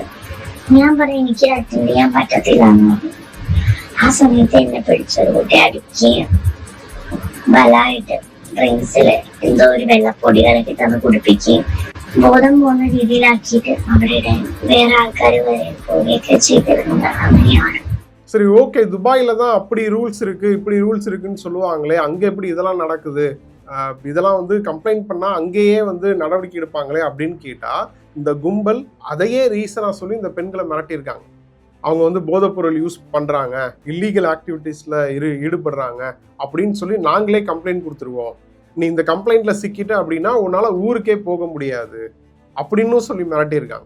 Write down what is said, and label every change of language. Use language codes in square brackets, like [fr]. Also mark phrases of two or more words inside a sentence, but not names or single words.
[ml] ഞാൻ പറയും എനിക്ക് അറ്റൻഡ് ചെയ്യാൻ പറ്റത്തില്ലെന്ന് പറഞ്ഞു. ആ സമയത്ത് എന്നെ പിടിച്ചൊരു കുട്ടി അടിക്കുകയും ബലായിട്ട് ഡ്രിങ്ക്സില് എന്തോ ഒരു വെള്ളപ്പൊടി കലക്കി തന്ന് കുടിപ്പിക്കുകയും ബോധം പോകുന്ന രീതിയിലാക്കിയിട്ട് അവരുടെ വേറെ ആൾക്കാർ വരെ പോവുകയൊക്കെ ചെയ്തിരുന്നത് അങ്ങനെയാണ്. [ta] சரி, ஓகே, துபாயில தான் அப்படி ரூல்ஸ் இருக்கு இப்படி ரூல்ஸ் இருக்குன்னு சொல்லுவாங்களே, அங்க எப்படி இதெல்லாம் நடக்குது, இதெல்லாம் வந்து கம்ப்ளைண்ட் பண்ணா அங்கேயே வந்து நடவடிக்கை எடுப்பாங்களே அப்படின்னு கேட்டா, இந்த கும்பல் அதையே ரீசனா சொல்லி இந்த பெண்களை மிரட்டியிருக்காங்க. அவங்க வந்து போதைப்பொருள் யூஸ் பண்றாங்க, [en] illegal activities [ta] ஈடுபடுறாங்க அப்படின்னு சொல்லி நாங்களே கம்ப்ளைண்ட் கொடுத்துருவோம், நீ இந்த கம்ப்ளைண்ட்ல சிக்கிட்ட அப்படின்னா உன்னால ஊருக்கே போக முடியாது அப்படின்னு சொல்லி மிரட்டியிருக்காங்க.